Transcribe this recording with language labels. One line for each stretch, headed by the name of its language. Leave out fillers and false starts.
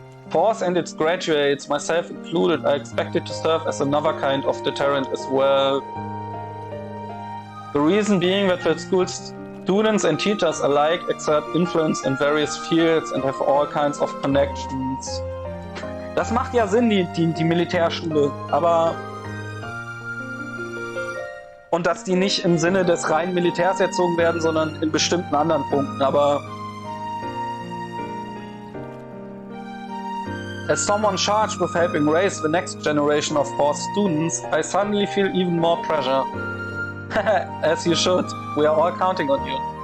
English: Force and its graduates, myself included, are expected to serve as another kind of deterrent as well. The reason being that the school's students and teachers alike exert influence in various fields and have all kinds of connections.
German: Das macht ja Sinn, die Militärschule, aber... Und dass die nicht im Sinne des reinen Militärs erzogen werden, sondern in bestimmten anderen Punkten, aber...
English: As someone charged with helping raise the next generation of Force students, I suddenly feel even more pressure. As you should. We are all counting on you.